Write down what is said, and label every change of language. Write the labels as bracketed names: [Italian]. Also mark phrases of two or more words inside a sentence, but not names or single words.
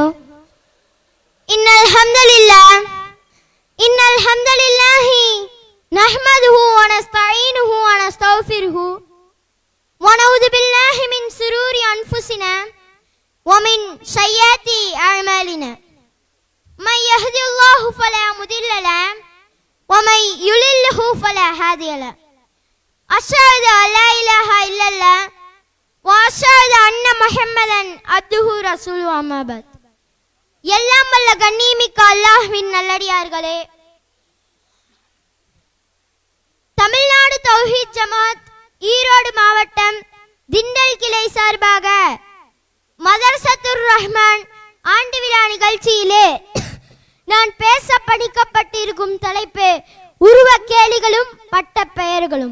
[Arabic] إن الحمد لله نحمده ونستعينه ونستغفره ونعوذ بالله من شرور أنفسنا ومن سيئات أعمالنا. من يهده الله فلا مضل له ومن يضلله فلا هادي له. أشهد أن لا إله إلا الله وأشهد أن محمدا عبده ورسوله. أما بعد. [Tamil] எல்லாம் வல்ல கண்ணியமிக்க அல்லாஹ்வின் நல்லடியார்களே, தமிழ்நாடு தௌஹீத் ஜமாத் ஈரோடு மாவட்டம் திண்டல் கிளை சார்பாக மதரசத்துர் ரஹ்மான் ஆண்டு விழா நிகழ்ச்சியிலே நான் பேச படிக்கப்பட்டிருக்கும் தலைப்பு உருவக்கேலிகளும் பட்ட பெயர்களும்.